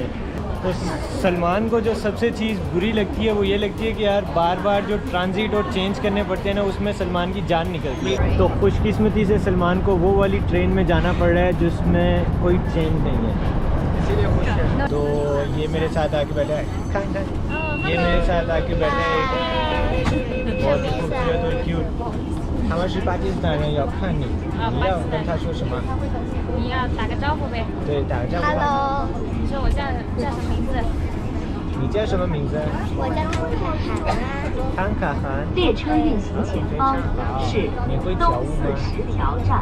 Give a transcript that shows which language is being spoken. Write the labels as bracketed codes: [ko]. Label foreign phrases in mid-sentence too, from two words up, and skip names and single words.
[ur] تو سلمان کو جو سب سے چیز بری لگتی ہے وہ یہ لگتی ہے کہ یار بار بار جو ٹرانزٹ اور چینج کرنے پڑتے ہیں نا, اس میں سلمان کی جان نکلتی ہے. تو خوش قسمتی سے سلمان کو وہ والی ٹرین میں جانا پڑ رہا ہے جس میں کوئی چینج نہیں ہے, اسی لیے خوش ہے. تو یہ میرے ساتھ آ کے بیٹھا ہے, یہ میرے ساتھ آ کے بیٹھا ہے, بہت ہی خوبصورت اور کیوٹ. [zh] 他们是巴基斯坦人，要看你，你要跟他说什么？你要打个招呼呗。对，打个招呼。 [en] Hello， [zh] 你说我叫什么名字？你叫什么名字？我叫康凯涵。康卡涵。列车运行前方是东四十条站。